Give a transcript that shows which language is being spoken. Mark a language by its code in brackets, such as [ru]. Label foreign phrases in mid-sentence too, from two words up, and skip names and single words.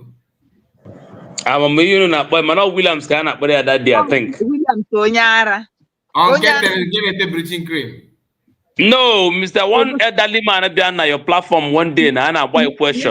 [ig] Amamihe unu na-akpọ mana Williams ka a na-akpọ ya [en] that day I think. [ig] Williams onye ara. [en] Bleaching cream. No, Mr. One elderly man [ig] bịa na [en] your platform one day [ig] na a na-agba a [en] question.